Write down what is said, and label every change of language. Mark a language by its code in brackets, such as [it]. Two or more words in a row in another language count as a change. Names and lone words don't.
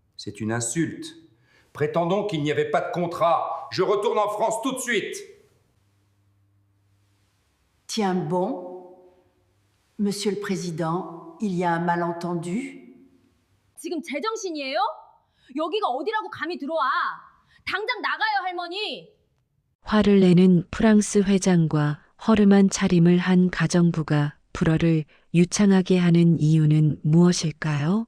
[fr] C'est une insulte. Prétendons qu'il n'y avait pas de contrat. Je retourne en France tout de suite. Tiens bon, Monsieur le Président, il y a un malentendu. [ko] 지금 제정신이에요? 여기가 어디라고 감히 들어와? 당장 나가요, 할머니. 화를 내는 프랑스 회장과 허름한 차림을 한 가정부가 불어를 유창하게 하는 이유는 무엇일까요?